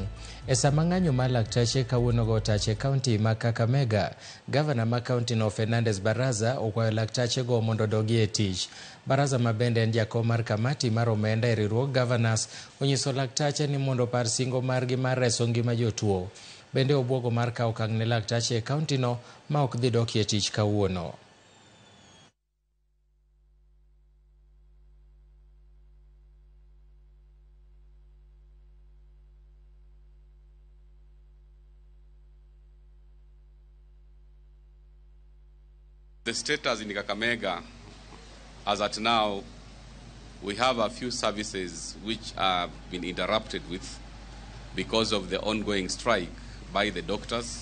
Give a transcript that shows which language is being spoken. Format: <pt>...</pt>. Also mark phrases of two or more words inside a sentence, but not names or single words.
<luo>E sama ng'anyo mar Lakteche kawuono go tache kaunti ma Kakamega, gavana ma kaunti no Fernandes Baraza okwayo Lakteche go mondo dogi e tich. Baraza ma bende en jakom mar kamati mar omenda e riwruog Governors onyiso Lakteche ni mondo par singo margi mar reso ngima jotuo. Bende obwogo mar kawo okang' ne Lakteche e kaunti no ma ok dhi doki e tich kawuono.</luo> <en>The status in Kakamega, as at now, we have a few services which have been interrupted with because of the ongoing strike by the doctors.</en>